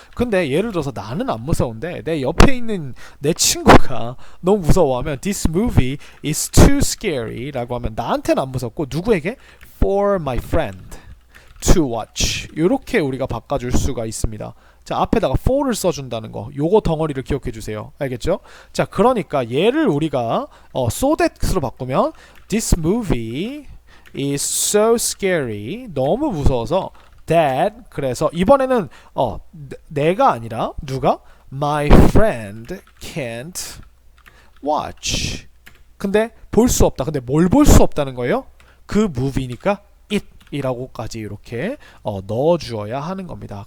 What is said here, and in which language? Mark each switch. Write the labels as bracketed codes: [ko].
[ko] 근데 예를 들어서 나는 안 무서운데 내 옆에 있는 내 친구가 너무 무서워하면 [en] This movie is too scary [ko] 라고 하면 나한테는 안 무섭고 누구에게? [en] For my friend to watch. [ko] 이렇게 우리가 바꿔줄 수가 있습니다. 자 앞에다가 for를 써준다는 거 요거 덩어리를 기억해 주세요. 알겠죠? 자 그러니까 얘를 우리가 so that으로 바꾸면 [en] This movie is so scary. [ko] 너무 무서워서 that. 그래서 이번에는 내가 아니라 누가? [en] My friend can't watch. [ko] 근데 볼 수 없다. 근데 뭘 볼 수 없다는 거예요? 그 movie니까 이라고까지 이렇게 넣어주어야 하는 겁니다.